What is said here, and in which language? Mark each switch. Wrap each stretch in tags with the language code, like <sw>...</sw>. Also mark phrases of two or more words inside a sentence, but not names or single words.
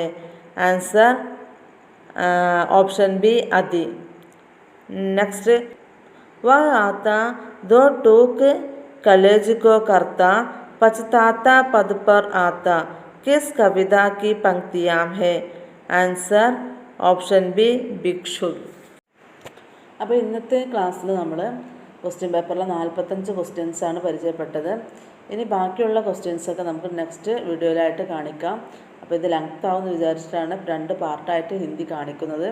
<en>answer option B अति।</en> <hi>नेक्स्ट वह आता दो टूक कलेज को करता पछताता पद पर आता, किस कविता की पंक्तियां हैं?</hi> <en>answer option B ഭിക്ഷു.</en> <ml>അപ്പോൾ ഇന്നത്തെ ക്ലാസ്സിൽ നമ്മൾ ക്വസ്റ്റ്യൻ പേപ്പറിലെ 45 ക്വസ്റ്റ്യൻസാണ് പരിചയപ്പെട്ടത്. ഇനി ബാക്കിയുള്ള ക്വസ്റ്റ്യൻസൊക്കെ നമുക്ക് നെക്സ്റ്റ് വീഡിയോയിലായിട്ട് കാണിക്കാം. അപ്പോൾ ഇത് ലെങ്ത് ആവുമെന്ന് വിചാരിച്ചിട്ടാണ് 2 പാർട്ടായിട്ട് ഹിന്ദി കാണിക്കുന്നത്.</ml>